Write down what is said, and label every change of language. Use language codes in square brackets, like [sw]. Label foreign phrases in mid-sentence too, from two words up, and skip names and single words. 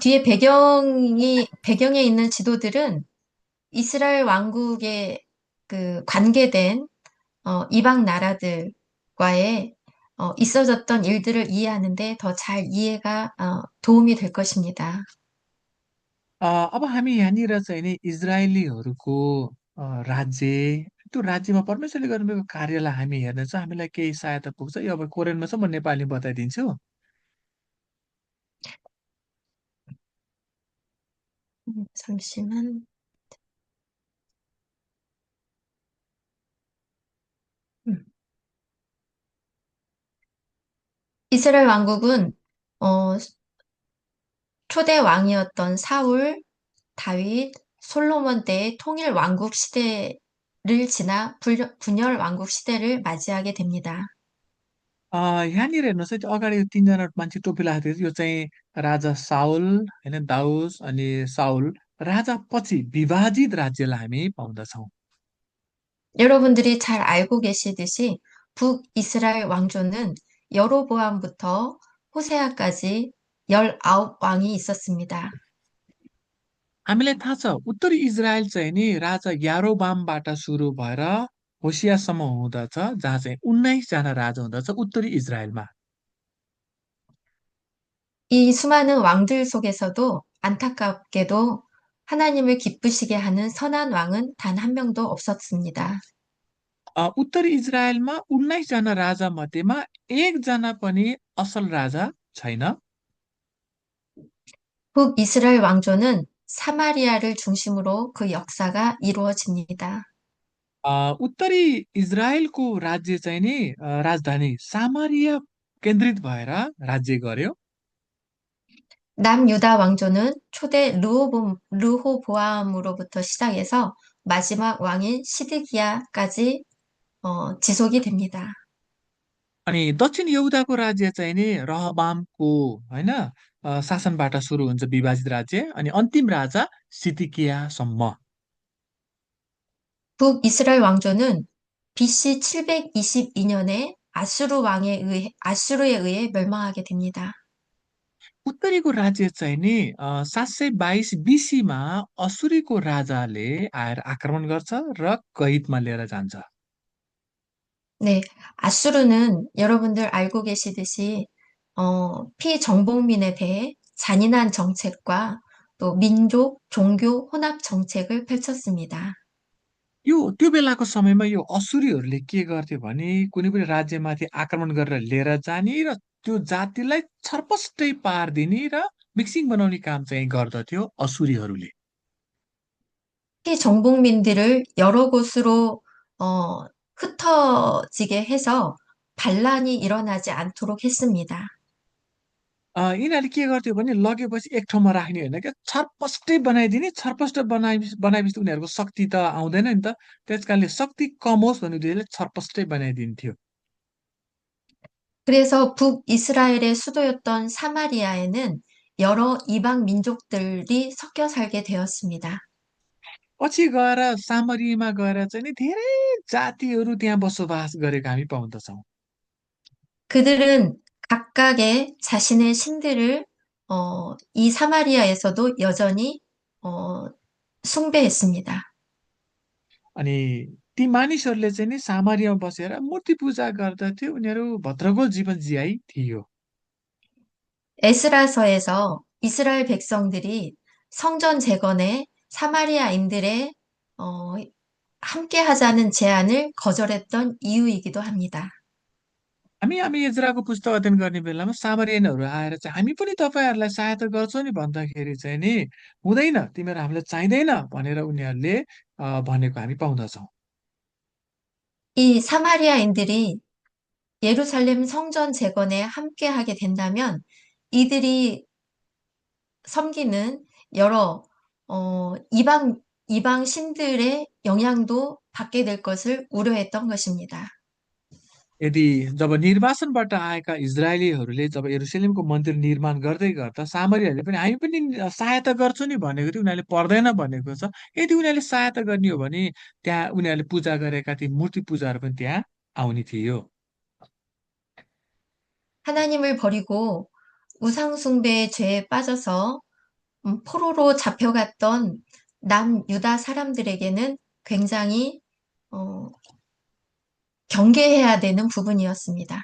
[ko] 뒤에 배경에 있는 지도들은 이스라엘 왕국에 그 관계된 이방 나라들과의 있어졌던 일들을 이해하는데 더 잘 이해가 도움이 될 것입니다. [ne] अब हामी यहाँनिर चाहिँ नि इजरायलीहरूको राज्य, त्यो राज्यमा परमेश्वरले गर्नुभएको कार्यलाई हामी हेर्नेछ, हामीलाई केही सहायता पुग्छ। यो अब कोरियनमा छ, म नेपाली बताइदिन्छु। [ko] 잠시만. 음. 이스라엘 왕국은 어, 초대 왕이었던 사울, 다윗, 솔로몬 때의 통일 왕국 시대를 지나 분열 왕국 시대를 맞이하게 됩니다. [ne] यहाँनिर हेर्नुहोस् है, त्यो अगाडि यो तीनजना मान्छे टोपी लगाएको थियो, यो चाहिँ राजा साउल होइन, दाउस अनि साउल। राजा पछि विभाजित राज्यलाई हामी पाउँदछौँ। [ko] 여러분들이 잘 알고 계시듯이 북이스라엘 왕조는 여로보암부터 호세아까지 19왕이 있었습니다. [ne] हामीलाई थाहा छ उत्तरी इजरायल चाहिँ नि राजा यारोबामबाट सुरु भएर होसियासम्म हुँदछ, जहाँ चाहिँ 19जना राजा हुँदछ उत्तरी इजरायलमा। [ko] 이 수많은 왕들 속에서도 안타깝게도 하나님을 기쁘시게 하는 선한 왕은 단 한 명도 없었습니다. [ne] उत्तरी इजरायलमा 19जना राजा मध्येमा एकजना पनि असल राजा छैन। [ko] 북이스라엘 왕조는 사마리아를 중심으로 그 역사가 이루어집니다. [ne] उत्तरी इजरायलको राज्य चाहिँ नि राजधानी सामरिया केन्द्रित भएर राज्य गर्यो। [ko] 남유다 왕조는 초대 르호보암으로부터 시작해서 마지막 왕인 시드기야까지 지속이 됩니다. [ne] अनि दक्षिण यहुदाको राज्य चाहिँ नि रहबामको होइन शासनबाट सुरु हुन्छ विभाजित राज्य, अनि अन्तिम राजा सितिकियासम्म। [ko] 북이스라엘 왕조는 BC 722년에 아수르에 의해 멸망하게 됩니다. [ne] उत्तरीको राज्य चाहिँ नि 722 बिसीमा असुरीको राजाले आएर आक्रमण गर्छ र कैदमा लिएर जान्छ। [ko] 네, 아수르는 여러분들 알고 계시듯이 피정복민에 대해 잔인한 정책과 또 민족, 종교 혼합 정책을 펼쳤습니다. [ne] त्यो बेलाको समयमा यो असुरीहरूले के गर्थ्यो भने कुनै पनि राज्यमाथि आक्रमण गरेर लिएर जाने र त्यो जातिलाई छरपष्टै पारिदिने र मिक्सिङ बनाउने काम चाहिँ गर्दथ्यो असुरीहरूले। [ko] 피정복민들을 여러 곳으로 어, 흩어지게 해서 반란이 일어나지 않도록 했습니다. [ne] यिनीहरूले के गर्थ्यो भने लगेपछि एक ठाउँमा राख्ने होइन क्या, छरपष्टै बनाइदिने। छरपष्ट बनाएपछि उनीहरूको शक्ति त आउँदैन नि त। त्यस कारणले शक्ति कम होस् भन्ने उद्देश्यले छरपष्टै बनाइदिन्थ्यो। [ko] 그래서 북이스라엘의 수도였던 사마리아에는 여러 이방 민족들이 섞여 살게 되었습니다. [ne] पछि गएर सामरीमा गएर चाहिँ नि धेरै जातिहरू त्यहाँ बसोबास गरेको हामी पाउँदछौँ। [ko] 그들은 각각의 자신의 신들을 이 사마리아에서도 여전히 어, 숭배했습니다. [ne] अनि ती मानिसहरूले चाहिँ नि सामरीमा बसेर मूर्ति पूजा गर्दथ्यो। उनीहरू भद्रको जीवन जियाइ थियो। [ko] 에스라서에서 이스라엘 백성들이 성전 재건에 사마리아인들의 어, 함께 하자는 제안을 거절했던 이유이기도 합니다. [ne] हामी इजराको पुस्तक अध्ययन गर्ने बेलामा सामरियनहरू आएर चाहिँ हामी पनि तपाईँहरूलाई सहायता गर्छौँ नि भन्दाखेरि चाहिँ नि हुँदैन, तिमीहरू हामीलाई चाहिँदैन भनेर उनीहरूले भनेको हामी पाउँदछौँ। [ko] 이 사마리아인들이 예루살렘 성전 재건에 함께 하게 된다면 이들이 섬기는 여러 이방 신들의 영향도 받게 될 것을 우려했던 것입니다. [ne] यदि जब निर्वासनबाट आएका इजरायलीहरूले जब यरुसलेमको मन्दिर निर्माण गर्दै गर्दा सामरीहरूले पनि हामी पनि सहायता गर्छौँ नि भनेको थियो, उनीहरूले पर्दैन भनेको छ। यदि उनीहरूले सहायता गर्ने हो भने त्यहाँ उनीहरूले पूजा गरेका ती मूर्ति पूजाहरू पनि त्यहाँ आउने थियो। [ko] 하나님을 버리고 우상 숭배의 죄에 빠져서 포로로 잡혀갔던 남유다 사람들에게는 굉장히 어, 경계해야 되는 부분이었습니다.